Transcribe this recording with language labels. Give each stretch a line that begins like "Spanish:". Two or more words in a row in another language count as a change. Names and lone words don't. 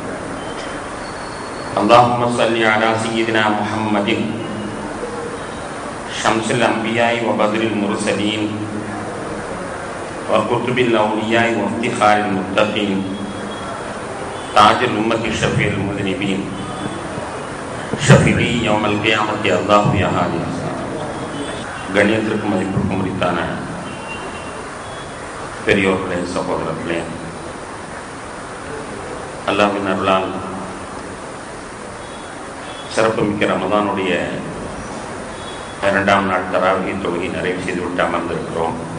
Arabic: اللهم صل على سيدنا محمد شمس الأنبياء وبدر المرسلين وكتب الأولياء وافتخار المتقين تاج الأمة شفيع المذنبين شفيعي يوم القيامة الله يا هادي.
Tamil: கண்ணியத்திற்கும் மதிப்பிற்கும் உரித்தான பெரியோர்களே, சகோதரர்களே, அல்லாஹ்வின் அருளால் சிறப்புமிக்க ரமதானுடைய 2ஆம் நாள் தராவிஹ் தொழுகை நிறைவு செய்துவிட்டு அமர்ந்திருக்கிறோம்.